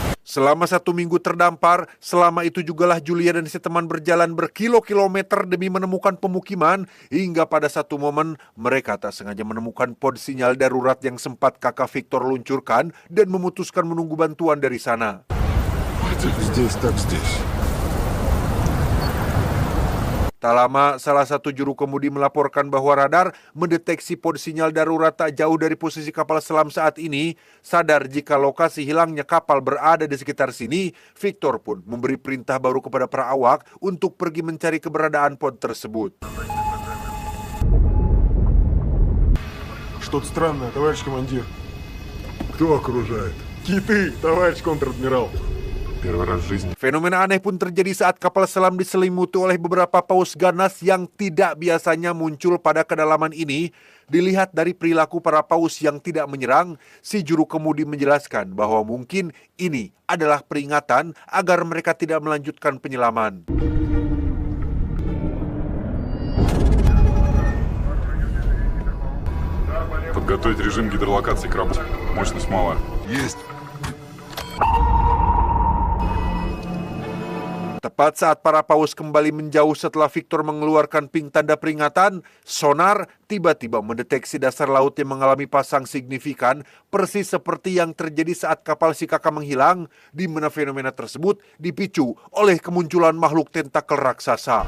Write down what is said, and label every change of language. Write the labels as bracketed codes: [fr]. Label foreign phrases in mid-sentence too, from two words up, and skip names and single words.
[id] Selama 1 minggu terdampar, selama itu jugalah Julia dan si teman berjalan berkilo-kilometer demi menemukan pemukiman, hingga pada satu momen mereka tak sengaja menemukan pod sinyal darurat yang sempat kakak Victor luncurkan dan memutuskan menunggu bantuan dari sana. [ru] Здесь так здесь. [id] Tak lama, salah satu juru kemudi melaporkan bahwa radar mendeteksi pod sinyal darurat tak jauh dari posisi kapal selam saat ini. Sadar jika lokasi hilangnya kapal berada di sekitar sini, Victor pun memberi perintah baru kepada para awak untuk pergi mencari keberadaan pod tersebut. [ru] Что-то странное, товарищ командир. Кто окружает? Киты, товарищ контр-адмирал. Первый раз в жизни. [id] Fenomena aneh pun terjadi saat kapal selam diselimuti oleh beberapa paus ganas yang tidak biasanya muncul pada kedalaman ini. Dilihat dari perilaku para paus yang tidak menyerang, si juru kemudi menjelaskan bahwa mungkin ini adalah peringatan agar mereka tidak melanjutkan penyelaman. [ru] Подготовить режим гидролокации к работе. Мощность малая. Есть. [id] Tepat saat para paus kembali menjauh setelah Victor mengeluarkan ping tanda peringatan, sonar tiba-tiba mendeteksi dasar laut yang mengalami pasang signifikan, persis seperti yang terjadi saat kapal si kakak menghilang, di mana fenomena tersebut dipicu oleh kemunculan makhluk tentakel raksasa.